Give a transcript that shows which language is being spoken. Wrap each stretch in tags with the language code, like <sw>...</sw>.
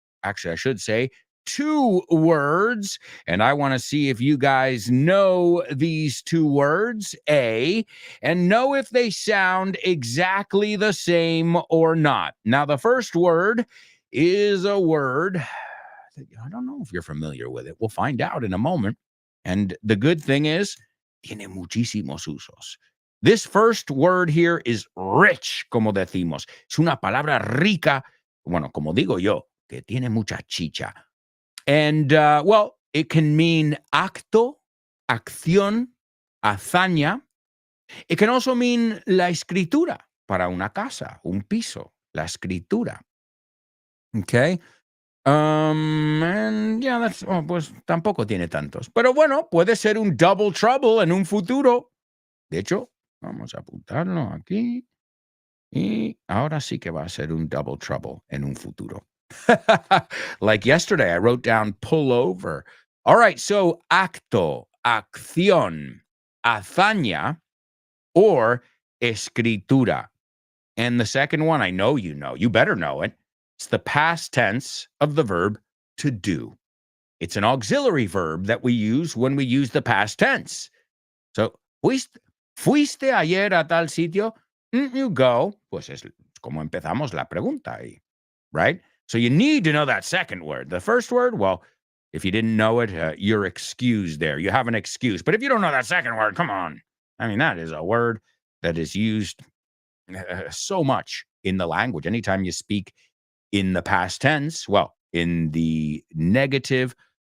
<en>Actually, I should say 2 words. And I want to see if you guys know these 2 words, and know if they sound exactly the same or not. Now, the first word is a word that I don't know if you're familiar with it. We'll find out in a moment. And the good thing is,</en> <es>tiene muchísimos usos.</es> <en>This first word here is rich,</en> <es>como decimos. Es una palabra rica, bueno, como digo yo, que tiene mucha chicha.</es> <en>And, well, it can mean</en> <es>acto, acción, hazaña.</es> <en>It can also mean</en> <es>la escritura, para una casa, un piso, la escritura. Okay?</es> <en>And yeah, that's,</en> <es>pues tampoco tiene tantos. Pero bueno, puede ser un double trouble en un futuro. De hecho, vamos a apuntarlo aquí. Y ahora sí que va a ser un double trouble en un futuro.</es> <en>Like yesterday, I wrote down pull over. All right, so</en> <es>acto, acción, hazaña,</es> <en>or escritura. And the second one, I know you know. You better know it. It's the past tense of the verb to do. It's an auxiliary verb that we use when we use the past tense.</en> <es>So, ¿fuiste ayer a tal sitio?</es> <en>You go.</en> <es>Pues es como empezamos la pregunta ahí, right?</es> <en>So you need to know that second word. The first word, well, if you didn't know it, you're excused there. You have an excuse. But if you don't know that second word, come on. I mean, that is a word that is used so much in the language. Anytime you speak in the past tense, well, in the negative</en>